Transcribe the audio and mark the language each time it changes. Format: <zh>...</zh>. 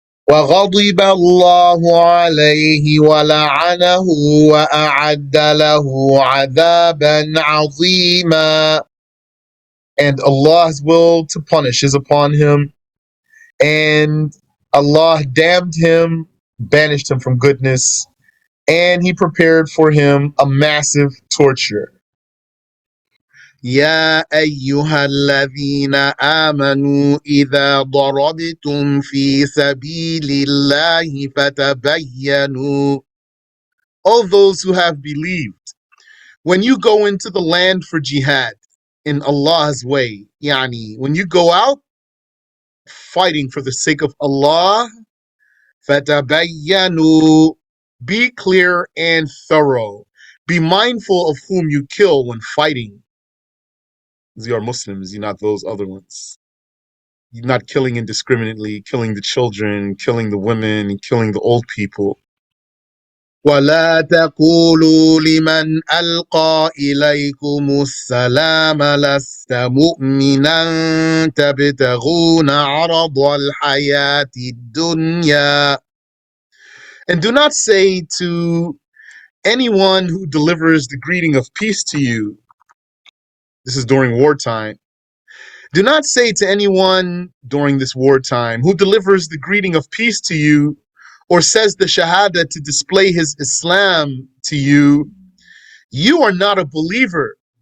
<ar>وَغَضِبَ اللَّهُ عَلَيْهِ وَلَعَنَهُ وَأَعَدَّ لَهُ عَذَابًا عَظِيمًا.</ar> <en>And Allah's will to punish is upon him, and Allah damned him, banished him from goodness, and He prepared for him a massive torture.</en> <ar>يا أيها الذين آمنوا إذا ضربتم في سبيل الله فتبينوا.</ar> <en>All those who have believed, when you go into the land for jihad in Allah's way, when you go out fighting for the sake of Allah,</en> <ar>فَتَبَيَّنُوا.</ar> <en>Be clear and thorough. Be mindful of whom you kill when fighting. You are Muslims, you're not those other ones. You're not killing indiscriminately, killing the children, killing the women, killing the old people.</en> <ar>ولا تقولوا لمن ألقى إليكم السلام لست مؤمنا تبتغون عرض الحياة الدنيا.</ar> <en>And do not say to anyone who delivers the greeting of peace to you, this is during wartime, do not say to anyone during this wartime who delivers the greeting of peace to you or says the Shahada to display his Islam to you, you are not a believer.</en>